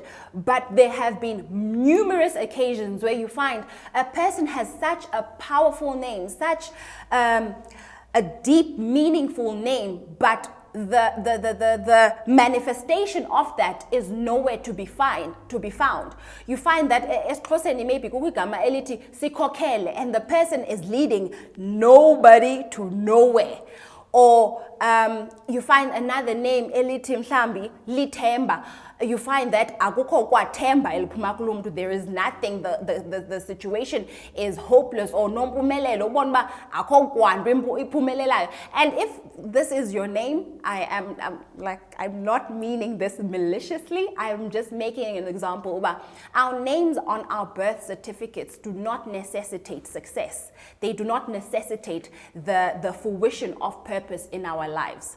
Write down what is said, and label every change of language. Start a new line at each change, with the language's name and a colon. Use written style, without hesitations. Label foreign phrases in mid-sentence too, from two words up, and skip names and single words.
English: But there have been numerous occasions where you find a person has such a powerful name, such a deep, meaningful name, but the manifestation of that is nowhere to be found. You find that esiXhoseni maybe
Xhosa: kukugama elithi sikhokhele,
English: and the person is leading nobody to nowhere. Or you find another name
Xhosa: elithi mhlambi lithemba.
English: You find that
Xhosa: akukho kwathemba eliphuma kulumntu.
English: There is nothing. The situation is hopeless or nompumelelo.
Xhosa: Ubona uba akho kwanto iphumelelayo.
English: And if this is your name, I'm not meaning this maliciously. I'm just making an example. Our names on our birth certificates do not necessitate success. They do not necessitate the fruition of purpose in our lives.